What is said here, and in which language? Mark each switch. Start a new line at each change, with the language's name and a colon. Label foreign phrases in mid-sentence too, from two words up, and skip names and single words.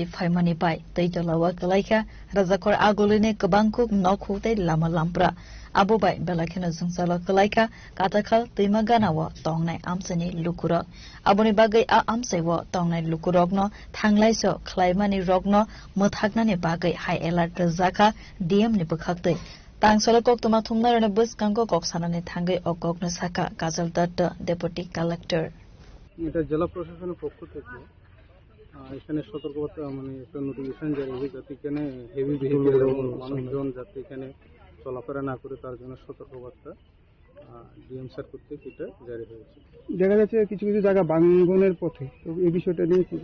Kok Borok: फाइमानि बाय तैतलावा गलायखा राजाकर आगुलिनि गोबांखुक नखुतै लामा लामब्रा आबो बाय बेलाखेनो जोंसाला गलायखा काताखाल तैमा गानाव तंनाय आमसेनि लुकुरक आबनि बागै आ आमसेव तंनाय लुकुरकनो थांलायसो खलायमानि रगनो मथागनानि बागै
English: high alert
Kok Borok: रजाखा डीएम नि बखाक्तै तांसलो कक्तमा थुमनारने बस कांगो कक्सानानि थांगै अककनो साका काजल दत्त
English: deputy collector.
Bangla: এটা জেলা প্রশাসনের পক্ষ থেকে এখানে সতর্কবার্তা মানে একটা নোটিফিকেশন জারি হয়েছে যাতে এখানে
English: heavy vehicle
Bangla: এবং মানুষজন যাতে এখানে চলাফেরা না করে তার জন্য সতর্কবার্তা
English: DM sir
Bangla: কর্তৃক এটা জারি হয়েছে। দেখা যাচ্ছে কিছু কিছু জায়গা ভাঙনের পথে, তো এই বিষয়টা নিয়ে কি?